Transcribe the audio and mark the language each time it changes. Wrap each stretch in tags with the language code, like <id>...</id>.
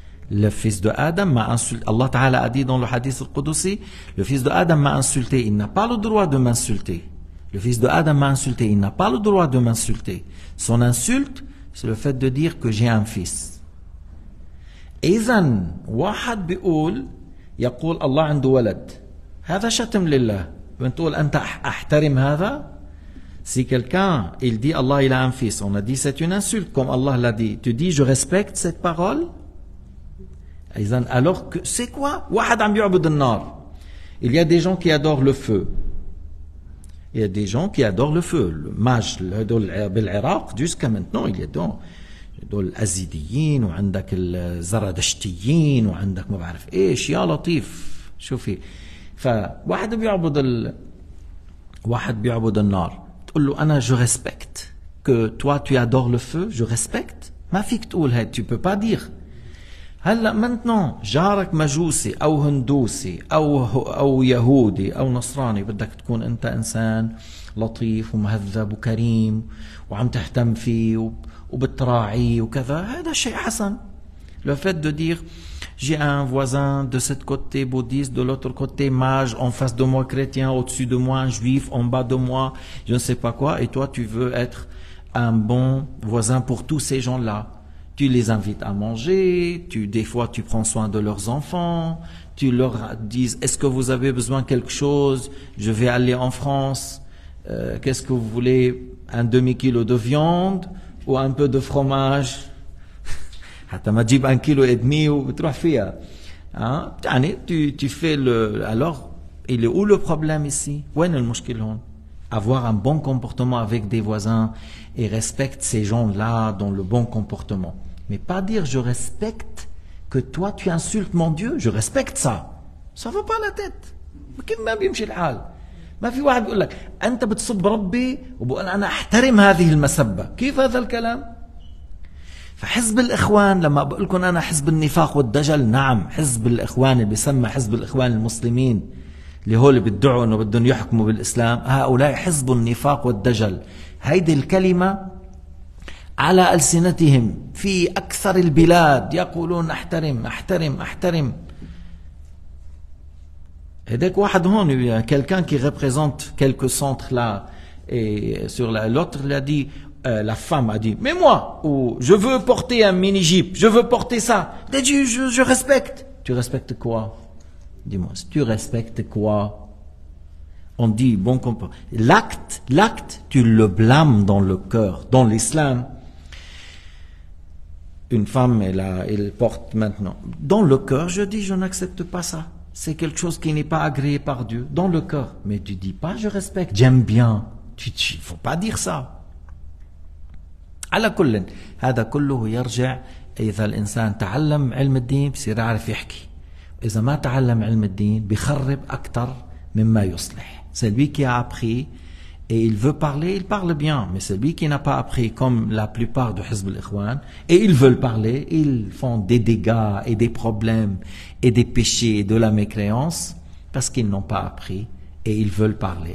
<fr>Le fils de Adam m'a insulté. Allah Ta'ala a dit dans le hadith al-Qudusi, le fils de Adam m'a insulté, il n'a pas le droit de m'insulter. Le fils de Adam m'a insulté, il n'a pas le droit de m'insulter. Son insulte, c'est le fait de dire que j'ai un fils.</fr> <ar>إذن واحد بيقول يقول الله عنده ولد هذا شتم لله بنقول أنت أحترم هذا.</ar> <fr>Si quelqu'un il dit Allah il a un fils, on a dit c'est une insulte comme Allah l'a dit. Tu dis je respecte cette parole. إذن alors que c'est quoi?</fr> <ar>واحد عم يعبد النار.</ar> <fr>Il y a des gens qui adorent le feu. Il y a des gens qui adorent le feu.</fr> <ar>Le maj بالعراق</ar> <fr>jusqu'à maintenant il y a</fr> <ar>دول الأزيديين وعندك الزرادشتيين وعندك ما بعرف ايش يا لطيف شوفي. فواحد واحد بيعبد النار تقول له أنا</ar> <fr>je respecte que toi tu adores le feu je respecte.</fr> <ar>ما فيك تقول هاي</ar> <fr>tu peux pas dire.</fr> <ar>هلا maintenant جارك مجوسي أو هندوسي أو يهودي أو نصراني بدك تكون أنت إنسان لطيف ومهذب وكريم وعم تهتم فيه وبتراعي وكذا هذا شيء حسن.</ar> <fr>Le fait de dire j'ai un voisin de ce côté bouddhiste, de l'autre côté mage, en face de moi chrétien, au-dessus de moi juif, en bas de moi je ne sais pas quoi, et toi tu veux être un bon voisin pour tous ces gens-là. Tu les invites à manger, des fois tu prends soin de leurs enfants, tu leur dis est-ce que vous avez besoin de quelque chose, je vais aller en France, qu'est-ce que vous voulez, un demi-kilo de viande ou un peu de fromage.</fr> <ar>حتى ما تجيب 1,5 كيلو وبتروح فيها.</ar> <fr>يعني tu fais alors il est où le problème ici?</fr> <ar>وين المشكلة هون؟</ar> <fr>Avoir un bon comportement avec des voisins et respecte ces gens-là dans le bon comportement. Mais pas dire je respecte que toi tu insultes mon Dieu, je respecte ça. Ça va pas la tête.</fr> <ar>كيف ما بيمشي الحال. ما في واحد بيقول لك أنت بتسب ربي وبقول أنا أحترم هذه المسبة. كيف هذا الكلام؟ فحزب الإخوان لما بقول لكم أنا حزب النفاق والدجل، نعم حزب الإخوان اللي بيسمى حزب الإخوان المسلمين اللي هو اللي بيدعوا أنه بدهم يحكموا بالإسلام، هؤلاء حزب النفاق والدجل. هيدي الكلمة على ألسنتهم في أكثر البلاد، يقولون أحترم أحترم أحترم. هداك واحد هون</ar> <fr>quelqu'un qui représente quelques centres là et sur l'autre il a dit la femme a dit mais moi je veux porter un mini-jeep, je veux porter ça. Il a dit je respecte. Tu respectes quoi? Dis-moi, tu respectes quoi? On dit bon l'acte tu le blâmes dans le cœur. Dans l'islam, une femme elle porte maintenant. Dans le cœur, je dis je n'accepte pas ça. C'est quelque chose qui n'est pas agréé par Dieu, dans le cœur. Mais tu dis pas je respecte, j'aime bien. Il faut pas dire ça.</fr> <ar>على كل هذا كله يرجع إذا الإنسان تعلم علم الدين بصير يعرف يحكي. إذا ما تعلم علم الدين بيخرب أكثر مما يصلح.</ar> <fr>Celui qui a appris et il veut parler, il parle bien. Mais celui qui n'a pas appris, comme la plupart de Hizb al-Ikhwan, et ils veulent parler, ils font des dégâts et des problèmes et des péchés et de la mécréance parce qu'ils n'ont pas appris et ils veulent parler.</fr>